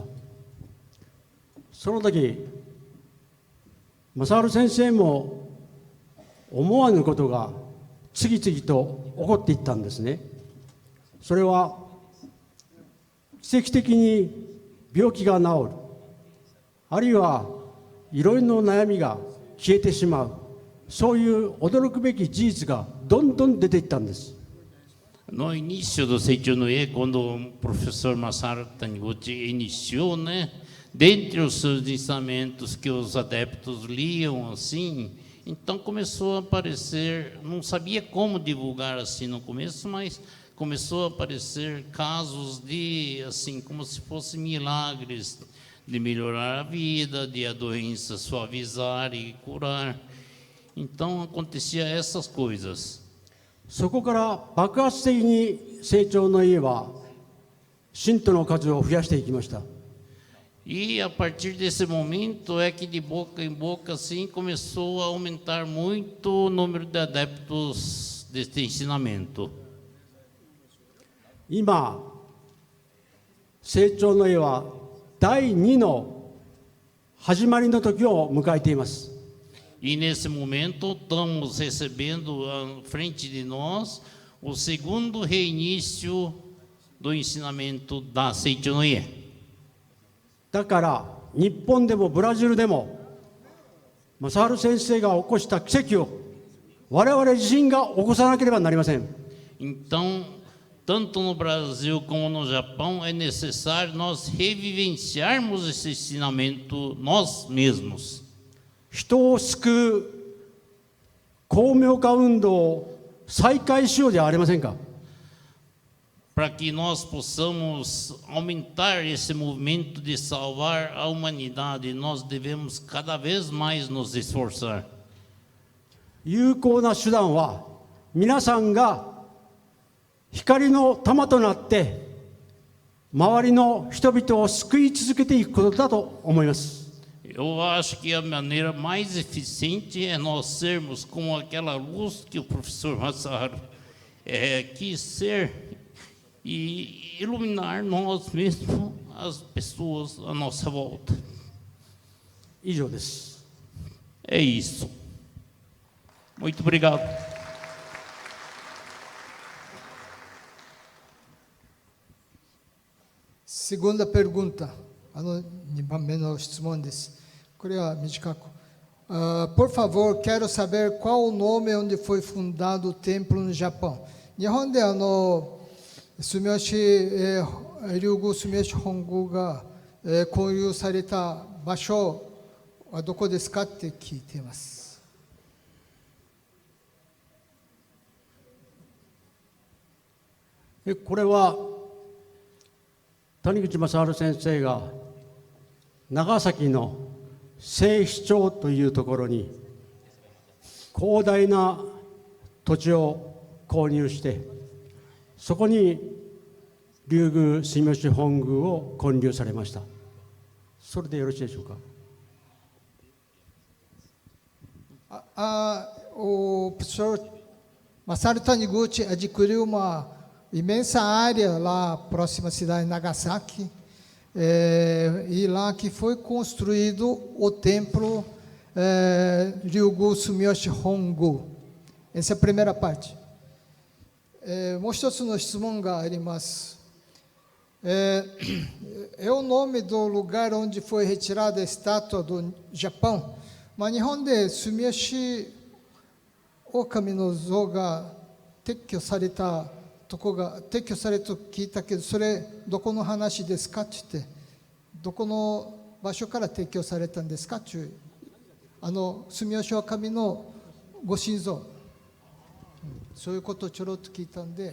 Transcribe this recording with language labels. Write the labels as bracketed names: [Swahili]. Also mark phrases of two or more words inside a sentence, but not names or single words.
[Japanese] その時、正治先生も思わぬことが次々と起こっていったんですね。それは奇跡的に病気が治る、あるいはいろいろな悩みが消えてしまう、そういう驚くべき事実がどんどん出ていったんです。 [Portuguese] No início do Seiichū no E, quando o professor Masaru Taniguchi iniciou, né, dentre os seus ensinamentos que os adeptos liam assim, então começou a aparecer, não sabia como divulgar assim no começo, mas começou a aparecer casos de, assim, como se fossem milagres, de melhorar a vida, de a doença suavizar e curar. Então, acontecia essas coisas. [Japanese] そこから爆発的に成長の家は信徒の数を増やしていきました。 [Portuguese] E a partir desse momento é que de boca em boca assim começou a aumentar muito o número de adeptos deste ensinamento. [Japanese] 今成長の絵は第2の始まりの時を迎えています。 [Portuguese] E nesse momento estamos recebendo à frente de nós o segundo reinício do ensinamento da Seichonoye. [Japanese] だから日本でもブラジルでも正治先生が起こした奇跡を我々自身が起こさなければなりません。 [Portuguese] Então, tanto no Brasil como no Japão, é necessário nós revivenciarmos esse ensinamento nós mesmos. [Japanese] 人を救う光明化運動を再開しようじゃありませんか。 [Portuguese] Para que nós possamos aumentar esse movimento de salvar a humanidade, nós devemos cada vez mais nos esforçar. [Japanese] 有効な手段は皆さんが光の玉となって周りの人々を救い続けていくことだと思います。 [Portuguese] Eu acho que a maneira mais eficiente é nós sermos como aquela luz que o professor Masaru quis ser e iluminar nós mesmos, as pessoas à nossa volta. [Japanese] 以上です。 [Portuguese] É isso. Muito obrigado. Segunda pergunta, [Japanese] 2 番目の質問です。これは短く。 [Portuguese] Por favor, quero saber qual o nome onde foi fundado o templo no Japão. [Japanese] 日本で住吉龍宮住吉本宮が建立された場所はどこですかって聞いています。これは谷口正治先生が長崎の西市町というところに広大な土地を購入してそこに龍宮住吉本宮を建立されました。それでよろしいでしょうか。 [Portuguese] O professor Masaru Taniguchi adquiriu uma imensa área lá próxima à cidade de Nagasaki, e lá que foi construído o templo Ryugu Sumiyoshi Hongu. Essa é a primeira parte. [Japanese] もう一つの質問があります。 [Portuguese] É o nome do lugar onde foi retirada a estátua do Japão. [Japanese] 日本で住吉狼の像が撤去されたとこが撤去されたと聞いたけど、それどこの話ですかって言って、どこの場所から撤去されたんですかっていう、住吉狼のご神像、そういうことをちょろっと聞いたんで。